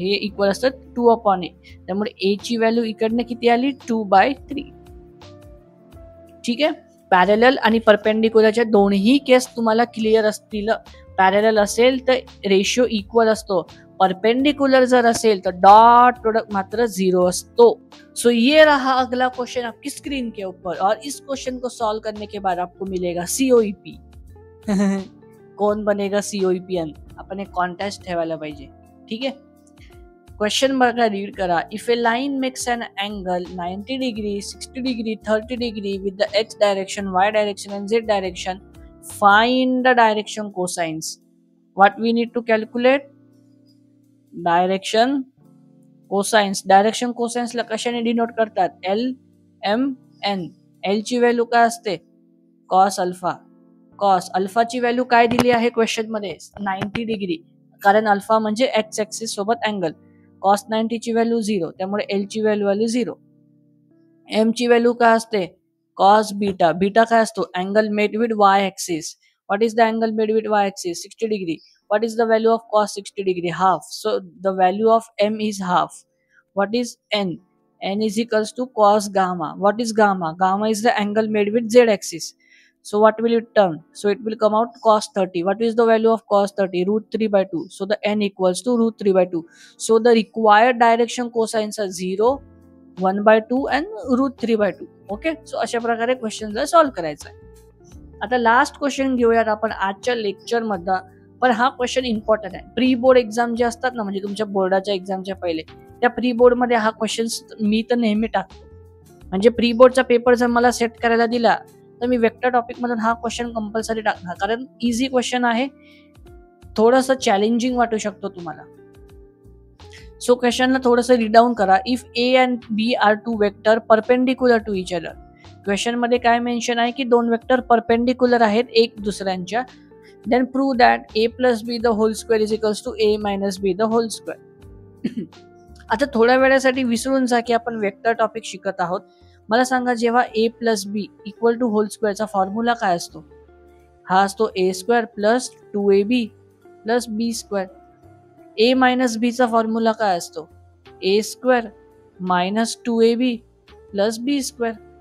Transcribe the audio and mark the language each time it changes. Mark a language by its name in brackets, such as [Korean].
[Marathi] हे इक्वल असतं 2/a. त्यामुळे ए ची व्हॅल्यू इकडनं किती आली? 2/3. ठीक आहे, पॅरेलल आणि परपेंडिक्युलरच्या दोन्ही केस तुम्हाला क्लिअर असतील. पॅरेलल असेल तर रेशियो इक्वल असतो, परपेंडिकुलर जर असेल तो डॉट प्रोडक्ट मात्र 0 असतो. [Hindi] सो ये रहा अगला क्वेश्चन आपकी स्क्रीन के ऊपर, और इस क्वेश्चन को सॉल्व करने के बाद आपको मिलेगा COEP. कौन बनेगा [Marathi] COEPN? आपण एक कॉन्टेस्ट ठेवायला पाहिजे. ठीक आहे, क्वेश्चन बघा, रीड करा. [English] If a line makes an angle 90 degree, 60 degree, 30 degree with the x direction, y direction and z direction, find the direction cosines. What we need to calculate? Direction cosines. [Marathi] Direction cosines ला कशाने denote करतात? LMN. L ची value काय असते? Cos alpha. Cos अल्फाची value काय दिली आहे question मध्ये? 90 डिग्री, कारण अल्फा म्हणजे एक्स ऍक्सिस सोबत अँगल. कॉस 90 ची व्हॅल्यू 0, त्यामुळे L ची व्हॅल्यू आली 0. M ची व्हॅल्यू काय असते? Cos beta. बीटा काय असतो? [English] Angle made with y axis. What is the angle made with y axis? 60 degree. What is the value of cos 60 degree? Half. So the value of m is half. What is n? N is equals to cos gamma. What is gamma? Gamma is the angle made with z axis. So what will it turn? So it will come out cos 30. What is the value of cos 30? √3/2. So the n equals to √3/2. So the required direction cosines are 0, 1/2 and √3/2. Okay. [Marathi] So अशा प्रकारे question solve करायचा आहे. आता last question घेऊयात आपण आजच्या lecture मध्ये. पण हा क्वेश्चन इम्पॉर्टंट आहे. प्री बोर्ड एक्झाम जे असतात ना, म्हणजे तुमच्या बोर्डाच्या एक्झामच्या पहिले, त्या प्री बोर्ड मध्ये हा क्वेश्चन मी तर नेहमी टाकतो. म्हणजे प्री बोर्डचा पेपर जर मला सेट करायला दिला तर मी वेक्टर टॉपिक मधून हा क्वेश्चन कंपल्सरी टाकणार, कारण इझी क्वेश्चन आहे, थोडंसं चॅलेंजिंग वाटू शकतो तुम्हाला. सो क्वेश्चनला थोडंसं रीड डाऊन करा. [English] If a and b are two vector perpendicular to each other. [Marathi] Question मध्ये काय मेन्शन आहे की दोन वेक्टर परपेंडिक्युलर आहेत एक दुसऱ्यांच्या. [English] Then prove that a plus b the whole square is equals to a minus b the whole square. [Marathi] आता थोड्या वेळासाठी विसरून जा की आपण वेक्टर टॉपिक शिकत आहोत. मला सांगा, जेव्हा a plus B equal to hole स्क्वेअरचा formula काय असतो? हा असतो a square plus 2ab plus b square. a minus b चा फॉर्म्युला काय असतो? a square minus 2ab plus b square.